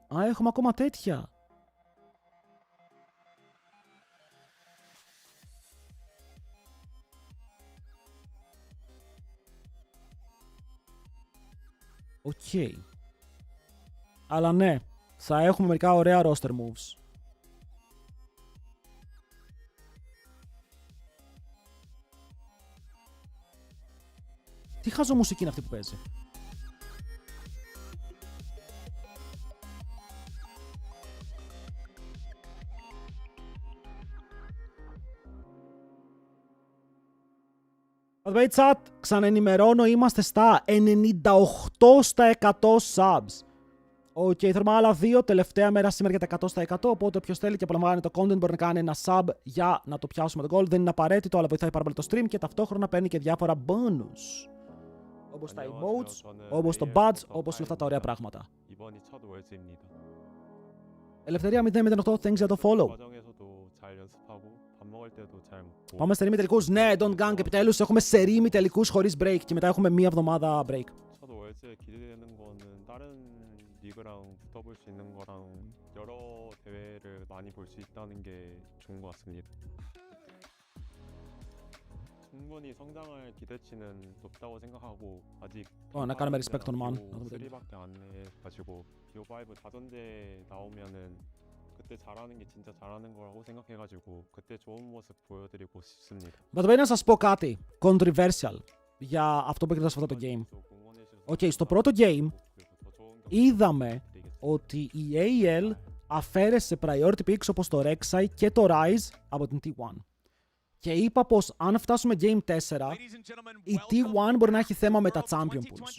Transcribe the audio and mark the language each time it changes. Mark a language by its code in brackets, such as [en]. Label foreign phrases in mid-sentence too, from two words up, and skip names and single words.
[el] Α, έχουμε ακόμα τέτοια. Οκ. Αλλά ναι, θα έχουμε μερικά ωραία [en] roster moves. [el] Τι χάζω μουσική είναι αυτή που παίζει? [en] By the way, chat, [el] ξαναενημερώνω, είμαστε στα 98% subs. Οκ, θέλουμε άλλα 2, τελευταία μέρα σήμερα για τα 100%, οπότε όποιος θέλει και απολαμβάνει το content μπορεί να κάνει ένα sub για να το πιάσουμε το goal. Δεν είναι απαραίτητο, αλλά βοηθάει πάρα πολύ το stream και ταυτόχρονα παίρνει και διάφορα bonus. Όπως τα emotes, όπως το badge, όπως όλα αυτά τα ωραία πράγματα. Ελευθερία 008, thanks για το follow. Πάμε σε ημιτελικούς. Ναι, Don't Gang, επιτέλους έχουμε σερί ημιτελικούς χωρίς break και μετά έχουμε μία εβδομάδα break. [ko] 리그랑 붙어볼 수 있는 거랑 여러 대회를 많이 볼 수 있다는 게 좋은 것 같습니다. 충분히 성장할 기대치는 높다고 생각하고 아직 [el] να κάνουμε respect τον man. [ko] 3밖에 안 해가지고 BO5 다전제 나오면은 그때 잘하는 게 진짜 잘하는 거라고 생각해가지고 그때 좋은 모습 보여드리고 싶습니다. [el] But να σας πω κάτι controversial για αυτό που έγινε σε αυτό το game. Οκ, στο πρώτο game είδαμε ότι η AL αφαίρεσε [en] priority picks [el] όπως το Rek'Sai και το Ryze από την T1. Και είπα πως αν φτάσουμε Game 4, η T1 μπορεί να έχει θέμα με τα [en] Champion Pools.